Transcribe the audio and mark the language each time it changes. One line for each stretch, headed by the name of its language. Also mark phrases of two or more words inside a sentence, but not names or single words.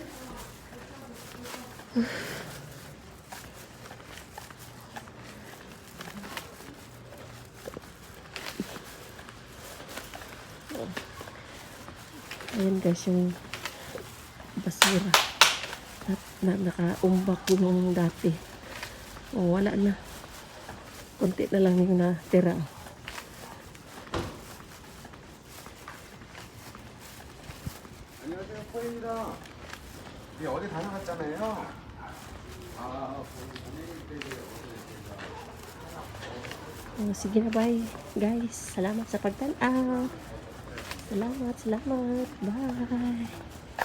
Filipino: Ayan guys, yung basura na nakaumbak nung dati. Wala na. Konti na lang yung natira.
Korean: 안녕하세요, 포입니다. 네, 어디 다녀갔잖아요.
Filipino: Sige na, bye guys. Salamat sa pagtanaw. Salamat. Bye.